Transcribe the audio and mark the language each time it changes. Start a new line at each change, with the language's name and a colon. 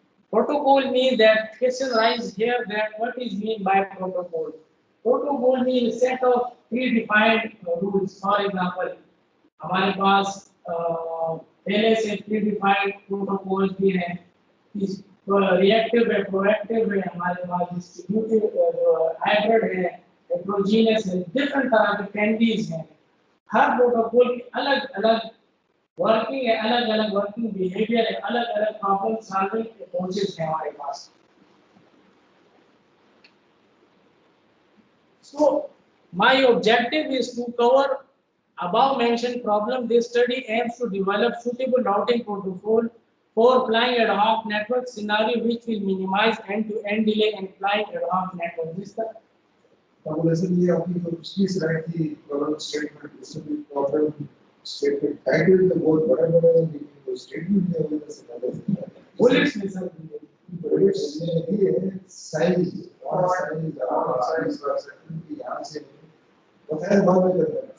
English: Protocol means that question rise here that what is mean by protocol? Protocol means set of predefined rules. For example,
Hindi: हमारे पास पहले से predefined protocols भी हैं। इस reactive है, proactive है, हमारे पास distributed hybrid है, heterogeneous है, different तरह के candies हैं। हर protocol की अलग-अलग वर्किंग है, अलग अलग वर्किंग बिहेवियर है, अलग अलग प्रॉब्लम सॉल्विंग अप्रोचेस है हमारे पास।
English: So my objective is to cover above mentioned problem. This study aims to develop suitable routing protocol for applying ad hoc network scenario which will minimize end-to-end delay and applying ad hoc network।
Hindi: जिस तक अब जैसे ये आपकी जो पिछली slide थी problem statement, इसमें प्रॉब्लम स्टेटमेंट टाइटल तो बहुत बड़ा है, लेकिन वो स्टेटमेंट में वजह से ज्यादा बुलेट्स में सर बुलेट्स में भी है साइज और साइज का सेक्शन की यहां से तो खैर बाद में करते हैं।